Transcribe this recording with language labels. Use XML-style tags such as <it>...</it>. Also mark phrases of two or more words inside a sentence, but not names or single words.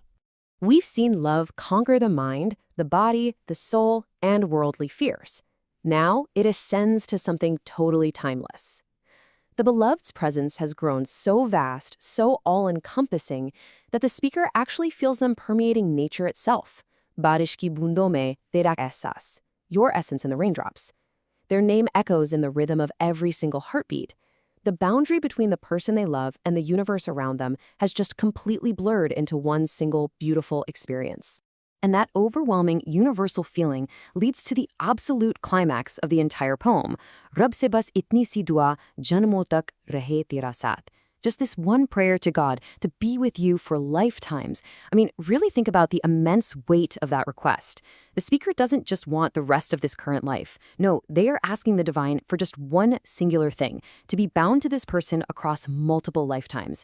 <en>We've seen love conquer the mind, the body, the soul, and worldly fears. Now it ascends to something totally timeless. The beloved's presence has grown so vast, so all-encompassing, that the speaker actually feels them permeating nature itself.</en> <hi>बारिश की बूंदों में तेरा एहसास,</hi> <en>your essence in the raindrops. Their name echoes in the rhythm of every single heartbeat. The boundary between the person they love and the universe around them has just completely blurred into one single beautiful experience. And that overwhelming universal feeling leads to the absolute climax of the entire poem,</en> <hi>रब से बस इतनी सी दुआ जन्मों तक रहे तेरा साथ.</hi> <en>Just this one prayer to God to be with you for lifetimes. I mean, really think about the immense weight of that request. The speaker doesn't just want the rest of this current life. No, they are asking the divine for just one singular thing, to be bound to this person across multiple lifetimes.</en>